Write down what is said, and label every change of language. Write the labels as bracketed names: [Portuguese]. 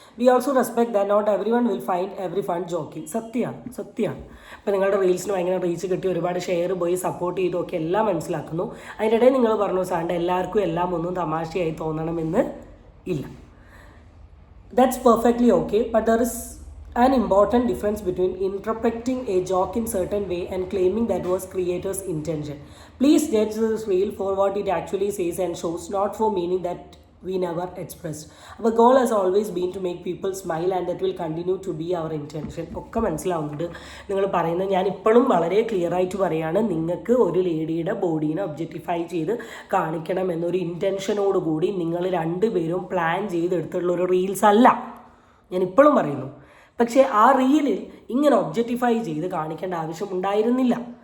[English] We also respect that not everyone will find every fun joking. [Malayalam] സത്യമാണ്. ഇപ്പോൾ നിങ്ങളുടെ റീൽസിന് ഭയങ്കര റീച്ച് കിട്ടി, ഒരുപാട് ഷെയർ പോയി സപ്പോർട്ട് ചെയ്തൊക്കെ എല്ലാം മനസ്സിലാക്കുന്നു. അതിനിടയിൽ നിങ്ങൾ പറഞ്ഞു സാണ്ട് എല്ലാവർക്കും എല്ലാം ഒന്നും തമാശയായി തോന്നണമെന്ന് ഇല്ല. [English] That's perfectly okay, but there is an important difference between interpreting a joke in certain way and claiming that was creator's intention. Please judge this reel for what it actually says and shows, not for meaning that we never expressed. Our goal has always been to make people smile and that will continue to be our intention. [Malayalam] ഒക്കെ മനസ്സിലാവുന്നുണ്ട് നിങ്ങൾ പറയുന്നത്. ഞാൻ ഇപ്പോഴും വളരെ clear ആയിട്ട് പറയുകയാണ്, നിങ്ങൾക്ക് ഒരു ലേഡിയുടെ ബോഡീനെ ഒബ്ജക്റ്റിഫൈ ചെയ്ത് കാണിക്കണം എന്നൊരു ഇൻറ്റൻഷനോടുകൂടി നിങ്ങൾ രണ്ടുപേരും പ്ലാൻ ചെയ്തെടുത്തുള്ള ഒരു റീൽസ് അല്ല, ഞാൻ ഇപ്പോഴും പറയുന്നു. പക്ഷേ ആ റീലിൽ ഇങ്ങനെ ഒബ്ജക്റ്റിഫൈ ചെയ്ത് കാണിക്കേണ്ട ആവശ്യമുണ്ടായിരുന്നില്ല.